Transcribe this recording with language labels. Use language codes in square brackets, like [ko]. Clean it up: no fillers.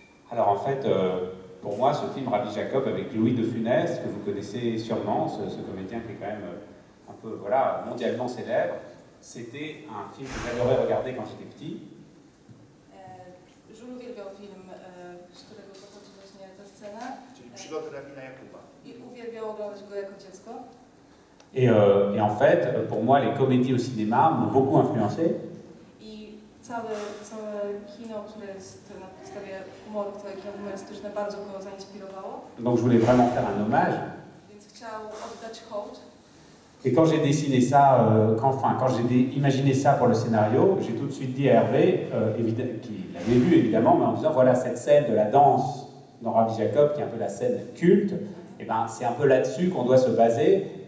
[fr] Alors en fait, pour moi, ce film Rabbi Jacob avec Louis de Funès, que vous connaissez sûrement, ce comédien qui est quand même un peu voilà, mondialement célèbre, c'était un film que j'adorais regarder quand j'étais petit. [pl] Jules uwielbiał film, z którego pochodzi właśnie ta scena. Czyli Przygody rabina Jakuba. I uwielbiał oglądać go jako dziecko. [fr] Et en fait, pour moi, les comédies au cinéma m'ont beaucoup influencé. [pl] I całe kino, które jest na podstawie humoru, całe kino humorystyczne bardzo go zainspirowało. [fr] Donc je voulais vraiment faire un hommage. [pl] Więc chciał oddać hołd. [fr] Et quand j'ai dessiné ça, quand j'ai imaginé ça pour le scénario, j'ai tout de suite dit à Hervé, qui l'avait vu évidemment, mais en disant voilà, cette scène de la danse dans Rabbi Jacob, qui est un peu la scène culte, et ben, c'est un peu là-dessus qu'on doit se baser.